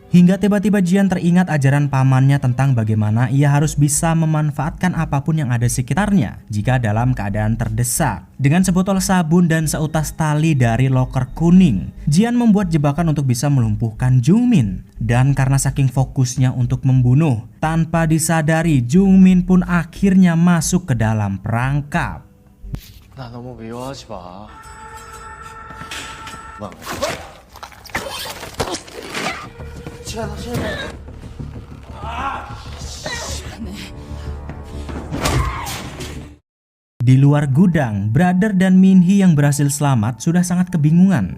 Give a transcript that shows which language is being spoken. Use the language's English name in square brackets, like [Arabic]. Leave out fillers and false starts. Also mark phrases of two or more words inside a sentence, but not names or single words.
[Indonesian] Hingga tiba-tiba Jian teringat ajaran pamannya tentang bagaimana ia harus bisa memanfaatkan apapun yang ada sekitarnya jika dalam keadaan terdesak. Dengan sebotol sabun dan seutas tali dari loker kuning, Jian membuat jebakan untuk bisa melumpuhkan Jung Min. Dan karena saking fokusnya untuk membunuh, tanpa disadari Jung Min pun akhirnya masuk ke dalam perangkap. [Korean] 나 너무 미워하지 마. [Indonesian] Di luar gudang, Brother dan Min-hee yang berhasil selamat sudah sangat kebingungan.